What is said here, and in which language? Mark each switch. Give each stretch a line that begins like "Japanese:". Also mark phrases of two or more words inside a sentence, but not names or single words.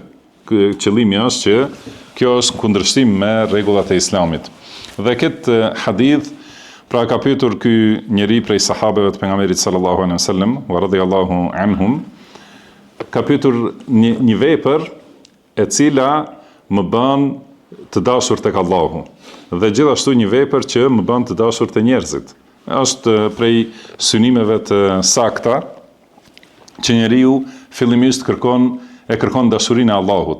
Albanian: Qëllimi është që kjo është kundërshtim me rregullat e Islamit. Dhe këtë hadith, pra ka pyetur ky njeri prej sahabeve të pejgamberit
Arabic: صلى الله عليه وسلم ورضي الله عنهم,
Albanian: ka pyetur një vepër e cila më bën të dashur tek Allahu, dhe gjithashtu një vepër që më bën të dashur te njerëzit. Është prej synimeve të sakta që njeriu fillimisht kërkon dashurinë e Allahut.